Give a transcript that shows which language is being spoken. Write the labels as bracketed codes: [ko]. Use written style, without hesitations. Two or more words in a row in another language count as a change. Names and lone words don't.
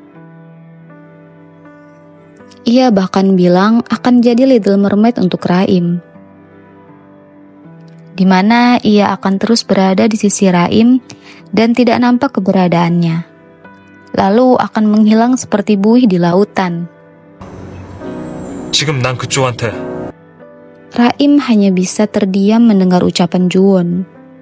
[id] Ia bahkan bilang akan jadi Little Mermaid untuk Raim, di mana ia akan terus berada di sisi Raim dan tidak nampak keberadaannya. Lalu akan menghilang seperti buih di lautan. [ko] 지금 난 그쪽한테 [id] Raim hanya bisa terdiam mendengar ucapan Juwon.